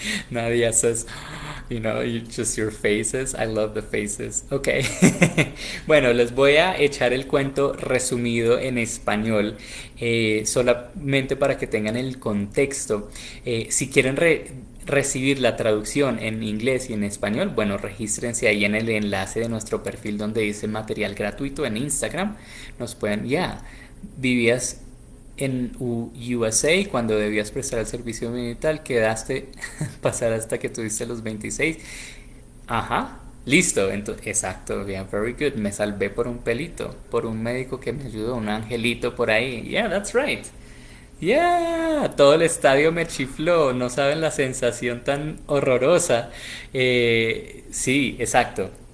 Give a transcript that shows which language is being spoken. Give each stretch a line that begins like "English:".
English: Nadia says, just your faces. I love the faces. Ok.
Spanish: Bueno, les voy a echar el cuento resumido en español, solamente para que tengan el contexto. Si quieren recibir la traducción en inglés y en español, bueno, regístrense ahí en el enlace de nuestro perfil donde dice material gratuito en Instagram. Nos pueden, vivías en USA cuando debías prestar el servicio militar, quedaste pasar hasta que tuviste los 26. Ajá, listo, exacto,
English: yeah, very good.
Spanish: Me salvé por un pelito, por un médico que me ayudó, un angelito por ahí.
English: Yeah, that's right.
Spanish: Yeah, todo el estadio me chifló, no saben la sensación tan horrorosa. Sí, exacto.